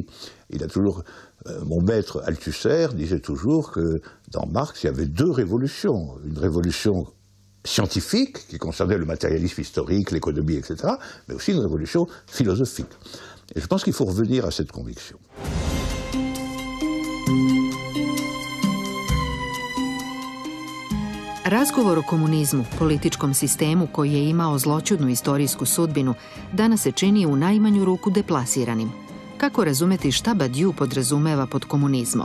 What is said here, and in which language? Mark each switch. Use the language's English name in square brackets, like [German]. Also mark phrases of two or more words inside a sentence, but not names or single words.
[French] Il a toujours, mon maître Althusser disait toujours que dans Marx, il y avait deux révolutions, une révolution scientifique qui concernait le matérialisme historique, l'économie, etc., mais aussi une révolution philosophique. Et je pense qu'il faut revenir à cette conviction. [Serbian] Razgovor o komunizmu, političkom sistemu koji je imao zloćudnu istorijsku sudbinu, danas se čini u najmanju ruku deplasiranim. Kako razumeti šta Badiou podrazumeva pod komunizmom?